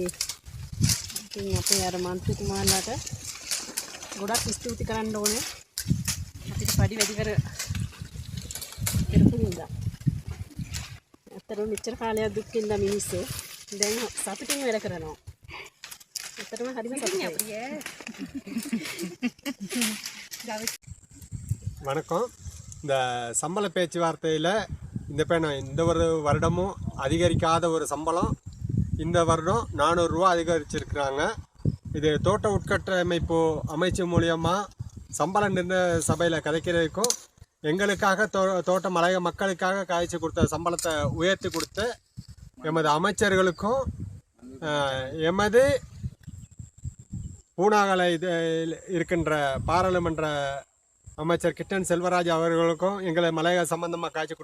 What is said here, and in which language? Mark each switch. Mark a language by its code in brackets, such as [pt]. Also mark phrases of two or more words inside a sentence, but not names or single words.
[si] ඉතින් අපේ අර මන්ත්‍රීතුමාලාට ගොඩක් ස්තුති කරන්න ඕනේ. අපිට පඩි වැඩි කරපු නිසා. ඇත්තටම මෙච්චර කාලයක් දුක් විඳ මිනිස්සු දැන් සතුටින් වැඩ කරනවා. ඇත්තටම හරිම සතුටුයි. [ta] வணக்கம். இந்த சம்பள பேச்சுவார்த்தையில் இந்த ஒரு வருடமும் அதிகரிக்காத ஒரு சம்பளம் இந்த வருடம் 400 ரூபா அதிகரிச்சிருக்கிறாங்க. இது தோட்ட உட்கட்டமைப்பு அமைச்சு மூலியமாக சம்பள நிர்ணய சபையில் கதைக்கிறதுக்கும் எங்களுக்காக தோட்ட மலைய மக்களுக்காக காய்ச்சி கொடுத்த சம்பளத்தை உயர்த்தி கொடுத்து எமது அமைச்சர்களுக்கும் எமது பூனாகலை இருக்கின்ற பாராளுமன்ற அமைச்சர் கிட்டன் செல்வராஜ் அவர்களுக்கும் எங்களை மலையக சம்பந்தமாக காய்ச்சி